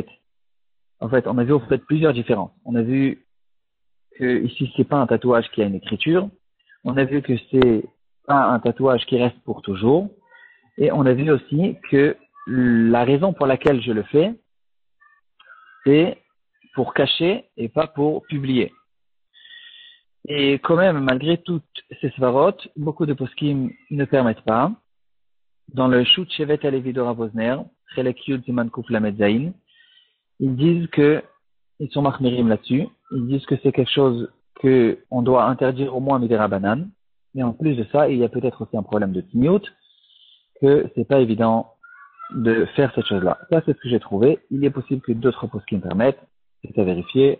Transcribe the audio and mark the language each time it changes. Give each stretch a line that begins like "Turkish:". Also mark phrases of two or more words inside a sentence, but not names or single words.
French: En fait, on a vu au fait plusieurs différences. On a vu que ici, c'est pas un tatouage qui a une écriture, on a vu que c'est pas un tatouage qui reste pour toujours, et on a vu aussi que la raison pour laquelle je le fais, c'est pour cacher et pas pour publier. Et quand même, malgré toutes ces svarot, beaucoup de poskim ne permettent pas. Dans le Shut Shevet Alevi de Rav Osner,
Hebrew: חלק יוד סימן קוף למד זין,
French: ils disent que, ils sont marmirim là-dessus, ils disent que c'est quelque chose que on doit interdire au moins
Hebrew: מדרבנן.
French: Mais en plus de ça, il y a peut-être aussi un problème de timiut, que c'est pas évident de faire cette chose-là. Ça, c'est ce que j'ai trouvé. Il est possible que d'autres poskim permettent, c'est à vérifier.